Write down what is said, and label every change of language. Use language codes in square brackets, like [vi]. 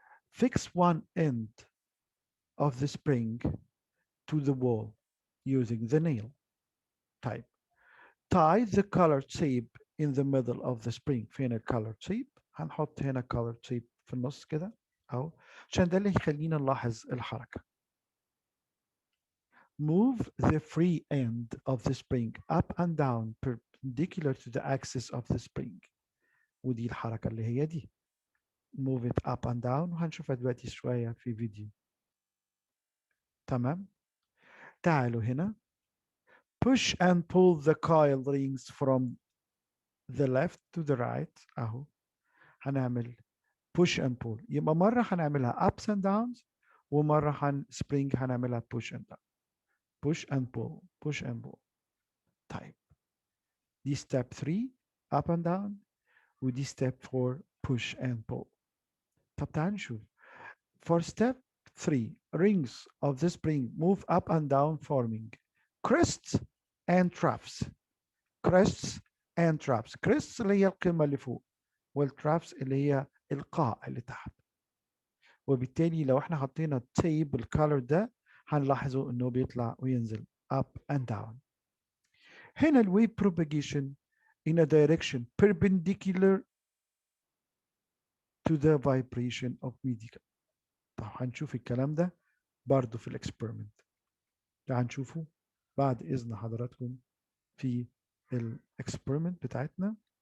[en] Fix one end of the spring to the wall using the nail. طيب tie the colored tape in the middle of the spring. [ar] فين colored tape؟ هنحط هنا colored tape في النص كده أهو، عشان ده اللي يخلينا نلاحظ الحركة. [en] Move the free end of the spring up and down perpendicular to the axis of the spring. [ar] ودي الحركة اللي هي دي. [en] Move it up and down [ar] وهنشوفها دلوقتي شوية في فيديو. تمام. تعالوا هنا [en] push and pull the coil rings from the left to the right [ar] اهو. هنعمل [en] push and pull، [ar] يبقى مرة هنعملها [en] ups and downs [ar] ومرة [en] spring [ar] هنعملها [en] push and down. push and pull push and pull. [ar] طيب دي [en] step 3 up and down [ar] ودي [en] step 4 push and pull. [ar] طب تعال نشوف. [en] For step 3 rings of the spring move up and down forming crests and troughs. crests and troughs. [ar] crests اللي هي القمة اللي فوق، والترافس اللي هي القاع اللي تحت. وبالتالي لو احنا حطينا التيب الكالر ده هنلاحظه انه بيطلع وينزل [en] up and down. [ar] هنا الويف [en] propagation in a direction perpendicular to the vibration of media. [ar] طب هنشوف الكلام ده برضه في الاكسبيرمنت. تعال نشوفه بعد اذن حضراتكم في الاكسبيرمنت بتاعتنا.